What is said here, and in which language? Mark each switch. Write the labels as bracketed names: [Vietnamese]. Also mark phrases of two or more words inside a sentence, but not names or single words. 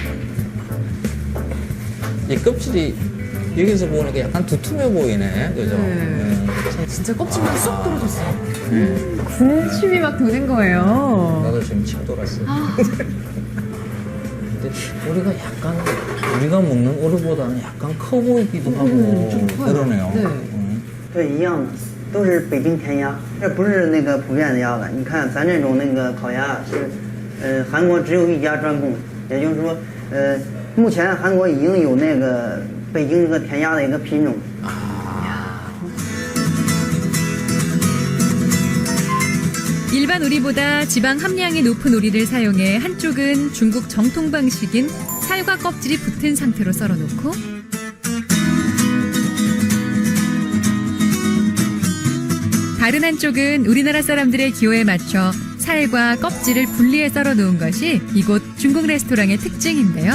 [Korean] 이 껍질이 여기서 보니까 약간 두툼해 보이네, 그죠? 네. 진짜 껍질만 쏙 들어졌어요. 군침이 막 도는 거예요. 나도 지금 침 돌았어. 근데 우리가 약간 우리가 먹는 오리보다는 약간 커 보이기도 하고 좀 커요. 그러네요. 네. [Chinese] 这一样的，都是北京填鸭，这不是那个普遍的鸭子。你看咱这种那个烤鸭是，韩国只有一家专供，也就是说，目前韩国已经有那个北京这个填鸭的一个品种。 [Korean] 일반 오리보다 지방 함량이 높은 오리를 사용해 한쪽은 중국 정통 방식인 살과 껍질이 붙은 상태로 썰어놓고 다른 한쪽은 우리나라 사람들의 기호에 맞춰 살과 껍질을 분리해 썰어 놓은 것이 이곳 중국 레스토랑의 특징인데요.